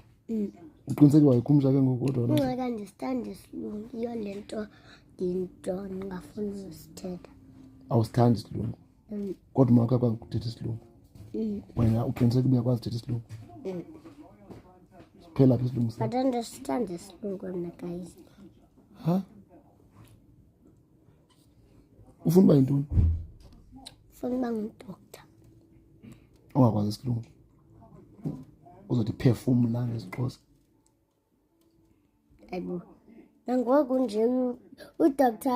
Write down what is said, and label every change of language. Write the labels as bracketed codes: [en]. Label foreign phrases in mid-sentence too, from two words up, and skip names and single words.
[xh] Uqiniseke wayikhumsha ke ngoku kodwa wena. Ungeke understand isilungu iyo lento ngingafuni usithetha. Awusithandi isilungu. Kodwa umama wakho akwazi ukuthetha isilungu. Wena uqiniseke uyakwazi ukuthetha isilungu. Phela apha isilungu sakho. [en] But understand [xh] isilungu mna guys. Ufuna uba yintoni? Ufuna uba ngudoctor. Ongakwazi isilungu. Uzothi phefumula ngesiXhosa. Ayibo. Nangoku nje udoctor